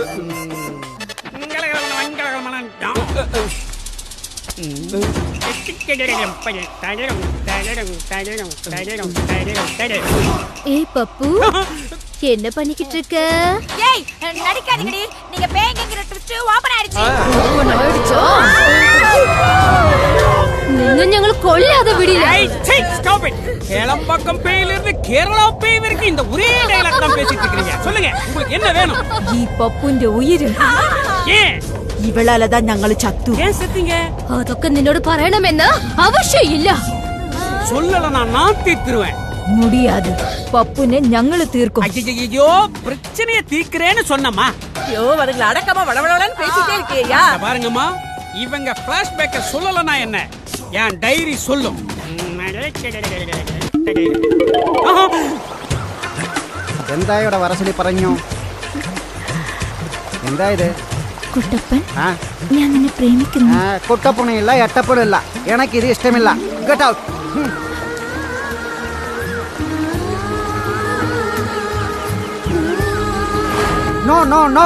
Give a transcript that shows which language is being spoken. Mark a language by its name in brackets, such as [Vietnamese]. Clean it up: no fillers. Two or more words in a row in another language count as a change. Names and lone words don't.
[Tamil] ஏய் பப்பு, என்ன பண்ணிக்கிட்டு இருக்க? ஏய் நடிக்காதீங்கடி, நீங்க பேய்ங்கற [English] twist open [Tamil] ஆயிடுச்சு. [Malayalam] നിന്നെ ഞങ്ങൾ കൊല്ലാതെ വിടില്ല. [Tamil] கேளம்பாக்கம் பேயில இருந்து கேரளா பேய் வரைக்கும் இந்த ஒரே டயலாக் தான் பேசிட்டு இருக்கீங்க. சொல்லுங்க, உங்களுக்கு என்ன வேணும்? [Malayalam] ഈ പപ്പുന്റെ ഉയിര് [Tamil] ஏன் [Malayalam] ഇവളാലതാ ഞങ്ങള് ചത്തു. [Tamil] ஏன் செத்தீங்க? [Malayalam] അതൊക്കെ നിന്നോട് പറയണമെന്ന് ആവശ്യമില്ല. [Tamil] சொல்லல, நான் தீர்த்துருவேன். [Malayalam] മുടിയാത് പപ്പുനെ ഞങ്ങള് തീർക്കും. [Tamil] ஐயோ பிரச்சனையை தீர்க்கிறேன்னு சொன்னம்மா. ஐயோ அதுங்களை அடக்காம வளவளன்னு பேசிட்டே இருக்கியா? பாருங்கம்மா, இவங்க பிளாஷ்பேக்க சொல்லலனா என்ன, என் டைரி சொல்லும். [Malayalam] എന്താ ഇവിടെ വരസലി പറഞ്ഞു? എന്താ ഇത്? കുട്ടപ്പൻ, ഞാൻ നിന്നെ പ്രേമിക്കുന്നു. കുട്ടപ്പണില്ല, എട്ടപ്പണില്ല, എനിക്കിത് ഇഷ്ടമില്ല. [English] Get out. No no no.